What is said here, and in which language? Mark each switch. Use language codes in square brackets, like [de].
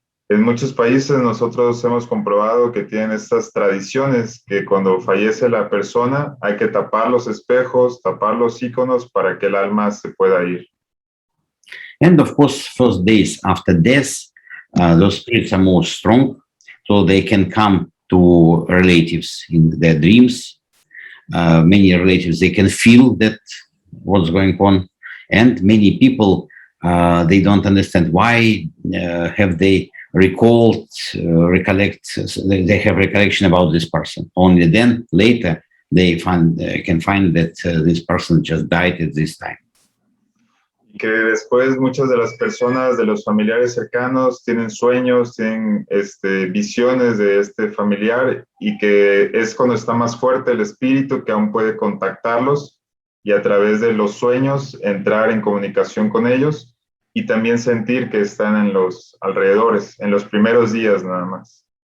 [es] En muchos países nosotros hemos comprobado que tienen estas tradiciones que cuando fallece la persona hay que tapar los espejos, tapar los iconos para que el alma se pueda ir. [en] And of course, first days after death, those spirits are more strong, so they can come to relatives in their dreams. Many relatives, they can feel that what's going on, and many people, they don't understand why have they recollect, they have recollection about this person. Only then, later, they can find that this person just died at this time. [es] Que después muchas de las personas, de los familiares cercanos, tienen sueños, tienen visiones de este familiar y que es cuando está más fuerte el espíritu que aún puede contactarlos y a través de los sueños entrar en comunicación con ellos y también sentir que están en los alrededores, en los primeros días nada más.